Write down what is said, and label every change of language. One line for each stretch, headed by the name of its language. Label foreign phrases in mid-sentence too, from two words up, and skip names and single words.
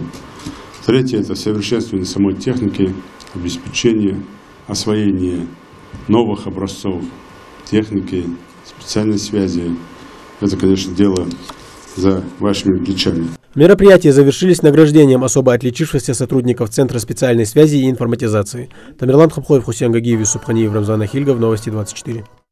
Russian: Третье – это совершенствование самой техники, обеспечение, освоение новых образцов техники, специальной связи. Это, конечно, дело за вашими плечами. Мероприятия завершились награждением особо отличившихся сотрудников Центра специальной связи и информатизации. Тамерлан Хамхоев, Хусейн Гагиев, Юсуп Ханиев, Рамзан Ахильгов, Новости 24.